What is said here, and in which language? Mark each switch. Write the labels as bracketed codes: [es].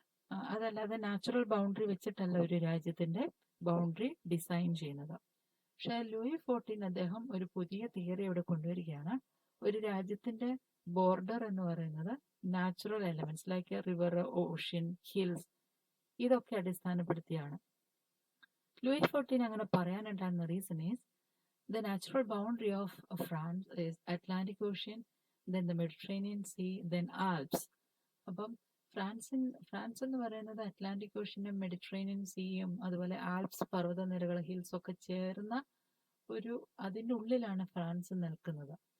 [ml] അതല്ലാതെ natural boundary വെച്ചിട്ടല്ല ഒരു രാജ്യത്തിന്റെ ബൗണ്ടറി ഡിസൈൻ ചെയ്യുന്നത്. പക്ഷെ ലൂയി 14 അദ്ദേഹം ഒരു പുതിയ തിയറി ഇവിടെ കൊണ്ടുവരികയാണ്. ഒരു രാജ്യത്തിന്റെ ബോർഡർ എന്ന് പറയുന്നത് natural elements like river, ocean, hills ഇതൊക്കെ അടിസ്ഥാനപ്പെടുത്തിയാണ്. [en] Louis 14 [ml] അങ്ങനെ പറയാനുണ്ടായിരുന്ന [en] Reason is the natural boundary of France is Atlantic Ocean, then the Mediterranean Sea, then Alps. [ml] അപ്പം ഫ്രാൻസ് എന്ന് പറയുന്നത് അറ്റ്ലാന്റിക് ഓഷ്യനും മെഡിറ്ററേനിയൻ സീയും അതുപോലെ ആൽപ്സ് പർവ്വതനിരകൾ, ഹിൽസ് ഒക്കെ ചേർന്ന അതിൻ്റെ ഉള്ളിലാണ് ഫ്രാൻസ് നിൽക്കുന്നത്.